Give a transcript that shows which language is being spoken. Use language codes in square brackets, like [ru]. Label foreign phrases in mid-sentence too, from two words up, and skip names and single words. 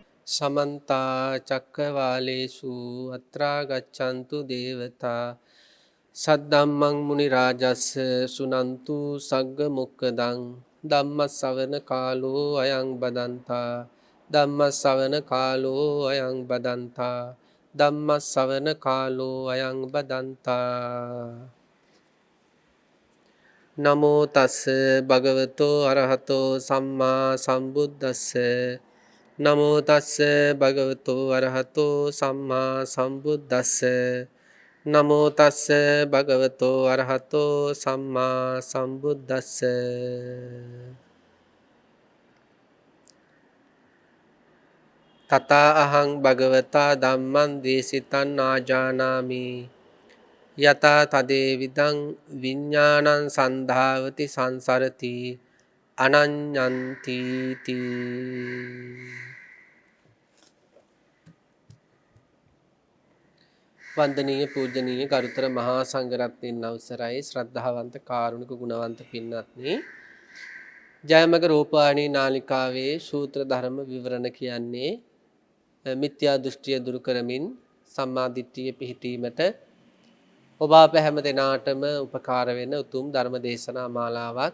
[pi] समन्ता चक्रवालेषु अत्रा गच्छन्तु देवता सद्धम्मं मुनिराजस्य सुनन्तु सग्गमुक्कदं धम्मश्रवण कालो अयं बदन्ता धम्मश्रवण कालो अयं बदन्ता धम्मश्रवण कालो अयं बदन्ता नमो तस् भगवतो अरहतो सम्मा सम्बुද්දස්ස නමෝ තස්ස භගවතු අරහතෝ සම්මා සම්බුද්දස්ස නමෝ තස්ස භගවතු අරහතෝ සම්මා සම්බුද්දස්ස තථා අහං භගවතා ධම්මං දේශිතං ආජානාමි යතා තදේ විදං විඥානං සන්ධාවති සංසරති අනඤ්ඤන්ති තී [si] වන්දනීය පූජනීය ගරුතර මහා සංඝරත්නයන් අවසරයි ශ්‍රද්ධාවන්ත කාරුණික ගුණවන්ත පින්වත්නි ජයමග රූපවාහිනී නාලිකාවේ සූත්‍ර ධර්ම විවරණ කියන්නේ මිත්‍යා දෘෂ්ටිය දුරු කරමින් සම්මා දිට්ඨිය පිහිටීමට ඔබ අප හැම දිනාටම උපකාර වෙන උතුම් ධර්ම දේශනා මාලාවක්.